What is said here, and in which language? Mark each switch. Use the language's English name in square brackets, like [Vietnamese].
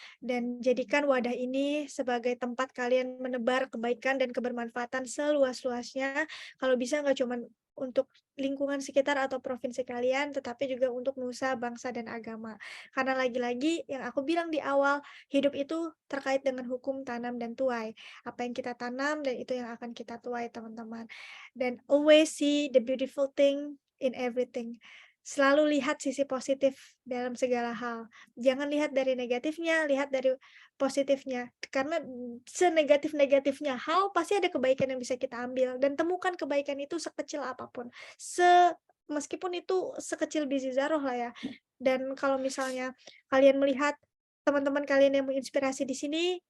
[Indonesian] Dan jadikan wadah ini sebagai tempat kalian menebar kebaikan dan kebermanfaatan seluas-luasnya. Kalau bisa nggak cuma untuk lingkungan sekitar atau provinsi kalian, tetapi juga untuk nusa, bangsa, dan agama. Karena lagi-lagi yang aku bilang di awal, hidup itu terkait dengan hukum tanam dan tuai. Apa yang kita tanam dan itu yang akan kita tuai, teman-teman. [English] Dan always see the beautiful thing in everything. [Indonesian] Selalu lihat sisi positif dalam segala hal. Jangan lihat dari negatifnya, lihat dari positifnya. Karena senegatif-negatifnya hal, pasti ada kebaikan yang bisa kita ambil. Dan temukan kebaikan itu sekecil apapun. Meskipun itu sekecil biji zarah lah ya. Dan kalau misalnya kalian melihat teman-teman kalian yang menginspirasi di sini,